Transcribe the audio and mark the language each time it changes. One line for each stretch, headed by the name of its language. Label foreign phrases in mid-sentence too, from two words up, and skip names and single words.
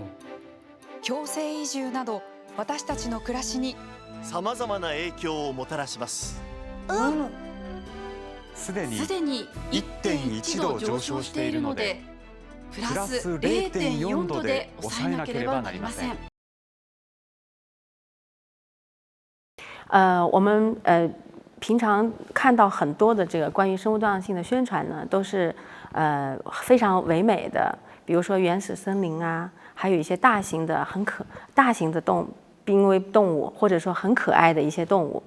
Japanese: 強制移住など私たちの暮らしにさまざまな影響をもたらします。すでに 1.1 度上昇しているのでプラス 0.4 度で抑えなければなりません。
Chinese: 我们平常看到很多的这个关于生物多样性的宣传呢，都是非常唯美的，比如说原始森林啊，还有一些大型的濒危动物，或者说很可爱的一些动物。